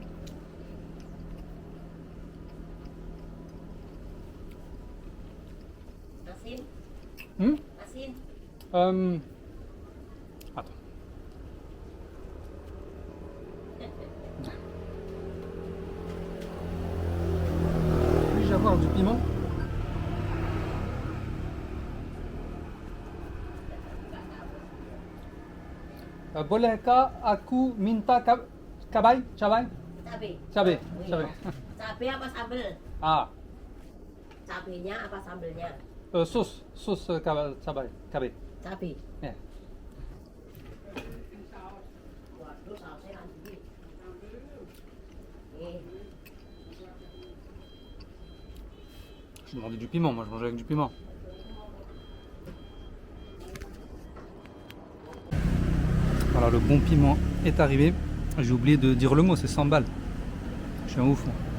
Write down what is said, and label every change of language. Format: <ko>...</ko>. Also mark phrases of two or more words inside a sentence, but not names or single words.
<id>Asin.</id> <fr>Attends. Puis-je avoir du piment?</fr> <id>Bolehkah aku minta cabai? Cabai. Cabai. Oh, Cabai. iya. Cabai apa sambel? Ah, Cabenya apa sambelnya? sauce cabai. Cabai. Cabai. Yeah. Waduh, sausnya nanti. Nih.</id> <fr>Je demandais du piment, moi je mangeais avec du piment. Voilà, le bon piment est arrivé. J'ai oublié de dire le mot, c'est sambal. Je suis un ouf. Moi.</fr>